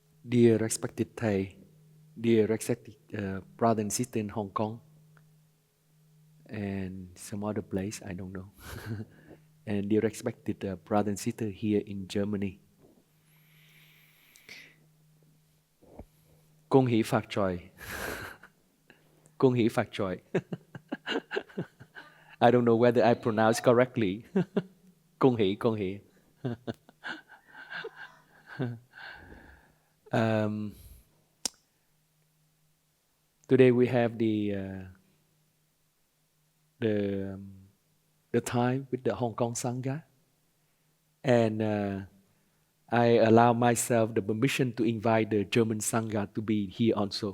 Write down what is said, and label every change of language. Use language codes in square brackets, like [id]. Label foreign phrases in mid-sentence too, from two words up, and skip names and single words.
[en] Dear respected Thầy, dear respected brother and sister in Hong Kong, and some other place, I don't know. And dear respected brother and sister here in Germany. [yue] 恭喜發財. 恭喜發財. [en] I don't know whether I pronounce correctly. [yue] 恭喜,恭喜. [en] Today we have the time with the Hong Kong Sangha, and I allow myself the permission to invite the German Sangha to be here also.